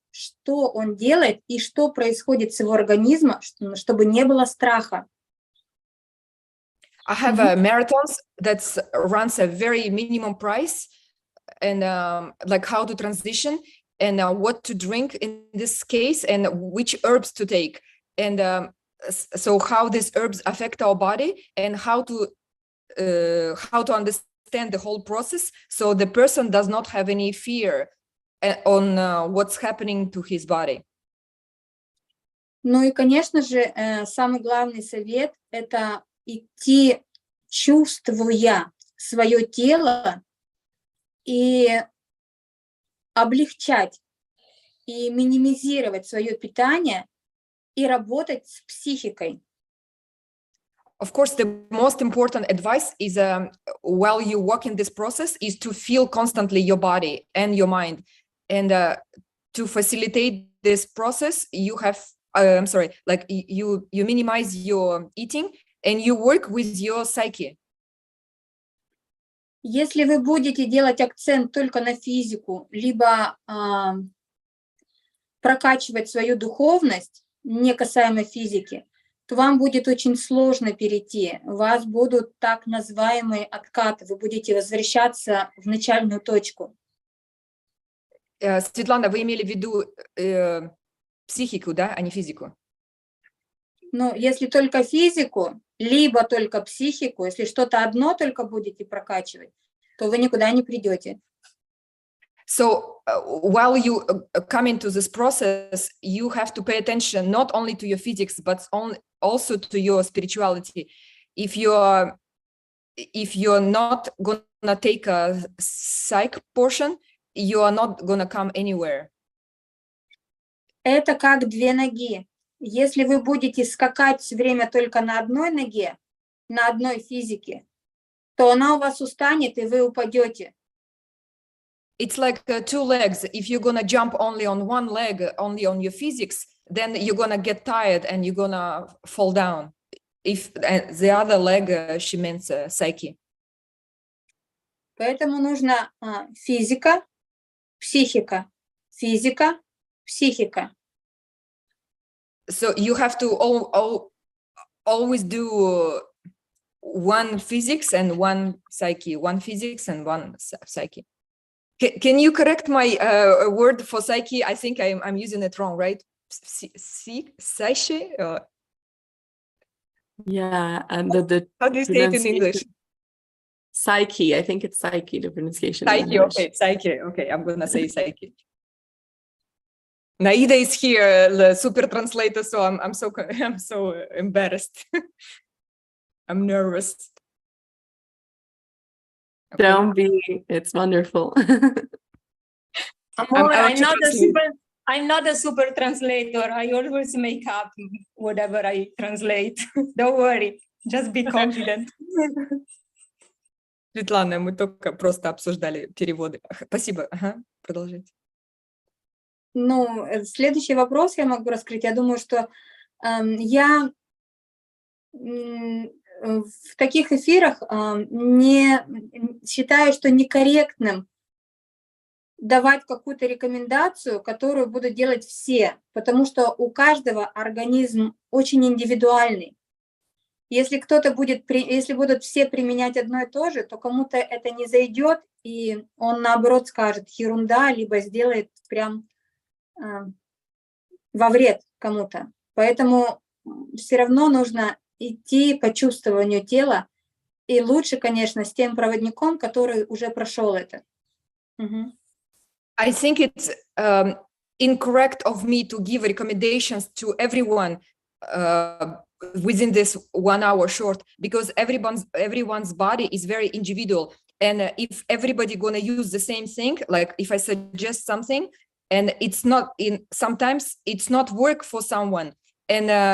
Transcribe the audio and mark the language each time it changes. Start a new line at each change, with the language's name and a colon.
Russian: что он делает и что происходит с его организмом, чтобы не было страха.
English: I have marathons that runs a very minimum price, and like how to transition and what to drink in this case and which herbs to take, and so how these herbs affect our body and how to understand the whole process so the person does not have any fear on what's happening to his body.
Russian: Ну и, конечно же, самый главный совет – это идти, чувствуя свое тело, и облегчать и минимизировать свое питание и работать с психикой.
English: Of course, the most important advice is while you walk in this process is to feel constantly your body and your mind. And to facilitate this process, you have, you minimize your eating and you work with your psyche.
Russian: Если вы будете делать акцент только на физику, либо прокачивать свою духовность, не касаемо физики, то вам будет очень сложно перейти. У вас будут так называемые откаты, вы будете возвращаться в начальную точку. Светлана, вы имели в виду психику, да, а не физику? Ну, если только физику, либо только психику, если что-то одно только будете прокачивать, то вы никуда не придете.
English: So while you come into this process, you have to pay attention not only to your physics, but also to your spirituality. If you're not gonna take a psych portion, you are not gonna come anywhere.
Russian: Это как две ноги. Если вы будете скакать все время только на одной ноге, на одной физике, то она у вас устанет, и вы упадете.
English: It's like two legs. If you're gonna jump only on one leg, only on your physics, then you're gonna get tired and you're gonna fall down. If the other leg, she means psyche.
Russian: Поэтому нужно физика, психика, физика, психика.
English: So you have to always do one physics and one psyche, one physics and one psyche. Can you correct my word for psyche? I think I'm using it wrong, right? Psyche? Yeah, and the How do you say it in English? Psyche. I think it's psyche, the pronunciation. Psyche, okay, psyche. Okay, I'm gonna say psyche. Naida is here, the super translator, so I'm so embarrassed. I'm nervous. Okay. Don't be. It's wonderful. I'm not a super translator. I always make up whatever I translate. Don't worry. Just be confident.
Russian: Светлана, мы только просто обсуждали переводы. Спасибо. Ага, продолжите. Ну, следующий вопрос я могу раскрыть. Я думаю, что я в таких эфирах не считаю, что некорректным давать какую-то рекомендацию, которую будут делать все, потому что у каждого организм очень индивидуальный. Если если будут все применять одно и то же, то кому-то это не зайдет, и он наоборот скажет ерунда, либо сделает прям во вред кому-то. Поэтому все равно нужно идти по чувствованию тела, и лучше, конечно, с тем проводником, который уже прошел это.
English: I think it's incorrect of me to give recommendations to everyone within this 1 hour short, because everyone's body is very individual, and if everybody gonna use the same thing, like if I suggest something and it's not sometimes it's not work for someone, and